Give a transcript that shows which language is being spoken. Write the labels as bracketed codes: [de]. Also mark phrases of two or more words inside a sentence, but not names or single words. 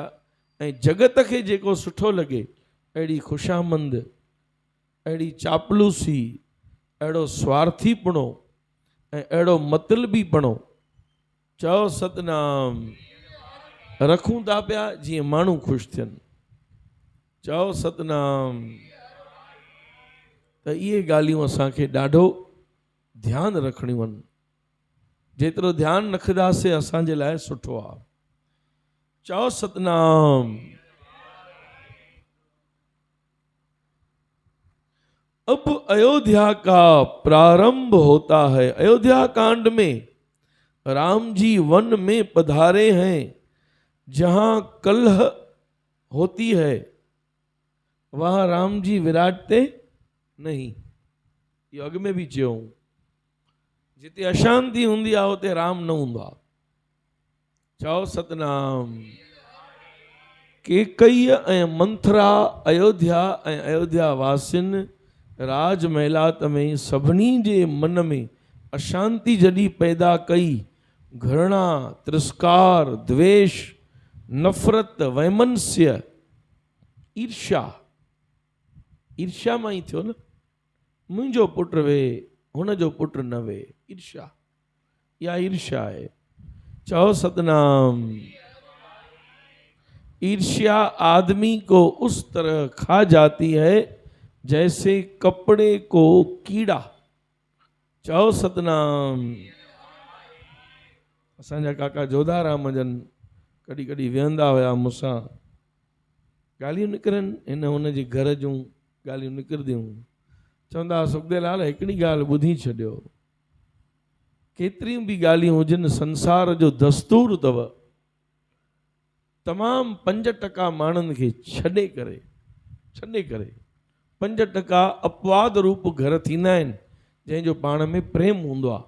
[sd] ऐं जगत खे जेको सुठो लॻे, अहिड़ी ख़ुशामंद, अहिड़ी चापलूसी, अहिड़ो स्वार्थीपणो ऐं अहिड़ो मतलबीपणो, चओ सतनाम, रखूं था पिया जीअं माण्हू ख़ुशि थियनि। चओ सतनाम। त इहे ॻाल्हियूं असांखे ॾाढो ध्यानु रखणियूं आहिनि। जेतिरो ध्यानु रखंदासीं असांजे लाइ सुठो आहे। चओ सतनाम। [hi] अब अयोध्या का प्रारंभ होता है। अयोध्या कांड में राम जी वन में पधारे हैं। जहां कलह होती है वहां राम जी विराजते नहीं। [sd] ये अग में भी चयो, जिते अशांति हुंदी आहे उते राम न हूंदो आहे। चओ सतनाम। केकई ऐं मंथरा अयोध्या ऐं अयोध्या वासियुनि राजमहलात में सभिनी जे मन में अशांति जॾहिं पैदा कई, घृणा, तिरस्कार, द्वेष, नफ़रत, वैमनस्य, ईर्ष्या। ईर्ष्या मां ई थियो न, मुंहिंजो पुटु वे, हुनजो पुटु न वे। [hi] ईर्ष्या, या ईर्ष्या है। [sd] चओ सतनाम। [hi] ईर्ष्या आदमी को उस तरह खा जाती है जैसे कपड़े को कीड़ा। [sd] चओ सतनाम। असांजा काका जोधाराम जन कॾहिं कॾहिं वेहंदा हुया मूंसां, ॻाल्हियूं निकिरनि हिन हुन जे घर जूं ॻाल्हियूं निकिरंदियूं। चवंदा सुखदेलाल हिकिड़ी ॻाल्हि ॿुधी छॾियो, केतिरियूं बि ॻाल्हियूं हुजनि, संसार जो दस्तूर अथव, तमामु 5% माण्हुनि खे छॾे करे 5% अपवाद रूप घर थींदा आहिनि जंहिंजो पाण में प्रेम हूंदो आहे।